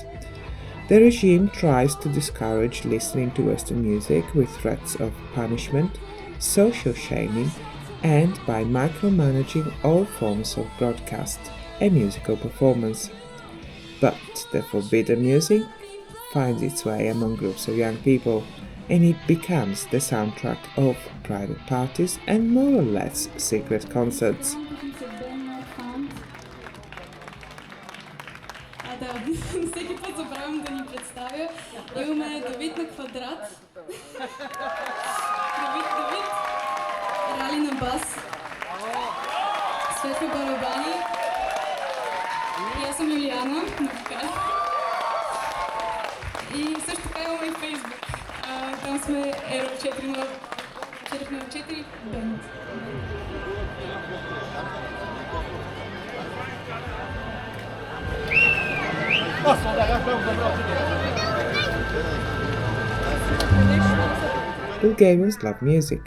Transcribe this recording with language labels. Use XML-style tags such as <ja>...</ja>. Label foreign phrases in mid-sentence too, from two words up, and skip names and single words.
<en>The regime tries to discourage listening to Western music with threats of punishment, social shaming, and by micromanaging all forms of broadcast and musical performance. But the forbidden music finds its way among groups of young people, and it becomes the soundtrack of private parties and more or less secret concerts.</en> <bg>Всеки път забравям да ни представя. Имаме Давид на квадрат. Давид. Рали на бас. Светли барабани. И аз съм Юлиана на вокал. И също така имаме и Фейсбук. Там сме Ero 404 Band.</bg> <en>Bulgarians love music.</en>